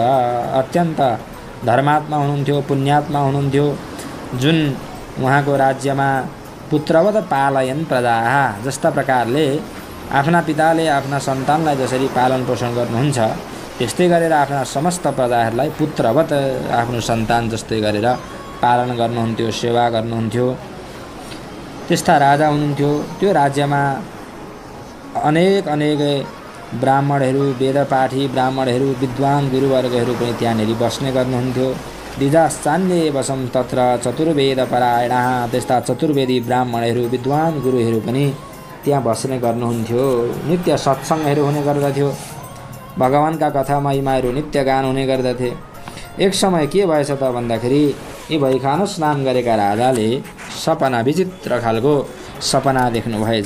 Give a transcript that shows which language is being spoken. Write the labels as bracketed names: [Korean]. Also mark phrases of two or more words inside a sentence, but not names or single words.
[Nepali] अत्यन्त धर्मात्मा हुनुहुन्थ्यो, पुण्यात्मा हुनुहुन्थ्यो, जुन उहाँको राज्यमा [Sanskrit] पुत्रवत पालयन प्रजाः, [Nepali] जस्ता प्रकारले आफ्ना पिताले आफ्ना सन्तानलाई जसरी पालन पोषण गर्नुहुन्छ, त्यस्तै गरेर आफ्ना समस्त प्रजाहरूलाई पुत्रवत आफ्नो सन्तान जस्तै गरेर पालन गर्नुहुन्थ्यो, सेवा गर्नुहुन्थ्यो। त्यस्ता राजा हुनुहुन्थ्यो। त्यो राज्यमा अनेक ब्राह्मणहरू, वेदपाठी ब्राह्मणहरू, विद्वान गुरुवर्गहरू पनि त्यहाँनिर बस्ने गर्नुहुन्थ्यो। [Sanskrit] द्विजाश्चान्ये वसं तत्र चतुर्वेदपरायणाः, [Nepali] त्यस्ता चतुर्वेदी ब्राह्मणहरू, विद्वान गुरुहरू पनि त्यहाँ बस्ने गर्नुहुन्थ्यो। नित्य सत्सङ्गहरू हुने गर्दथ्यो, भगवानका कथा महिमाहरू नित्य गान हुने गर्दथे। एक समय के भएछ त भन्दाखेरि यी वैखानस नाम गरेका राजाले सपना, विचित्र खालको सपना देख्नु भएछ।